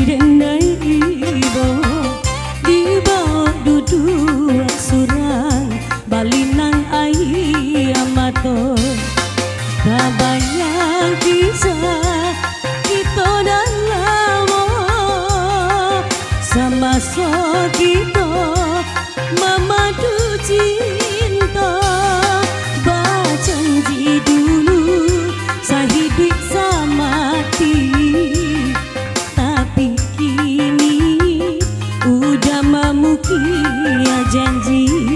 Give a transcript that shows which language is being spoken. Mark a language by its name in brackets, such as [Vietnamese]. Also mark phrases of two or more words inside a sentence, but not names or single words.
[Minangkabau] denai iba di bawah duduk surang balinang air mata tak banyak kisah kita dan lama [Indonesian] sama so kita memadu cinta berjanji dulu hidup sama mati, tapi kini udah memukir janji.